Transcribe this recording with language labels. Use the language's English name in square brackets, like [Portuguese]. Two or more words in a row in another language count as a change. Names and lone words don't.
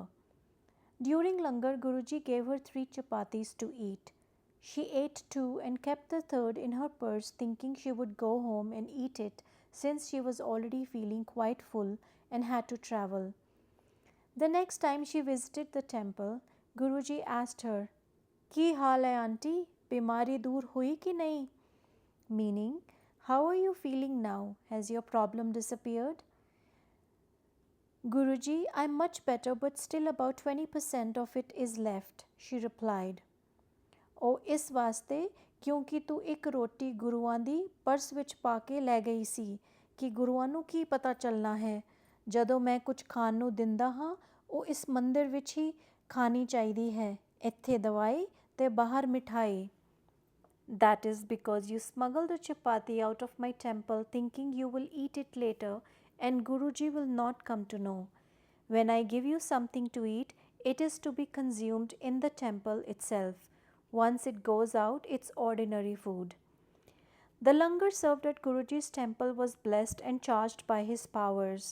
[English] During langar, Guruji gave her 3 chapatis to eat. She ate 2 and kept the third in her purse, thinking she would go home and eat it since she was already feeling quite full and had to travel. The next time she visited the temple, Guruji asked her, [Punjabi] "Ki haal hai auntie? ਬਿਮਾਰੀ ਦੂਰ ਹੋਈ ਕਿ ਨਹੀਂ?" [English] Meaning, how are you feeling now? Has your problem disappeared? "Guruji, I'm much better but still about 20% of it is left," she replied. [Punjabi] "ਉਹ ਇਸ ਵਾਸਤੇ ਕਿਉਂਕਿ ਤੂੰ ਇੱਕ ਰੋਟੀ ਗੁਰੂਆਂ ਦੀ ਪਰਸ ਵਿੱਚ ਪਾ ਕੇ ਲੈ ਗਈ ਸੀ ਕਿ ਗੁਰੂਆਂ ਨੂੰ ਕੀ ਪਤਾ ਚੱਲਣਾ ਹੈ, ਜਦੋਂ ਮੈਂ ਕੁਝ ਖਾਣ ਨੂੰ ਦਿੰਦਾ ਹਾਂ ਉਹ ਇਸ ਮੰਦਿਰ ਵਿੱਚ ਹੀ ਖਾਣੀ ਚਾਹੀਦੀ ਹੈ, ਇੱਥੇ ਦਵਾਈ ਤੇ ਬਾਹਰ ਮਿਠਾਈ." [English] "That is because you smuggled a chapati out of my temple thinking you will eat it later and Guruji will not come to know. When I give you something to eat, it is to be consumed in the temple itself. Once it goes out, it's ordinary food." The langar served at Guruji's temple was blessed and charged by his powers.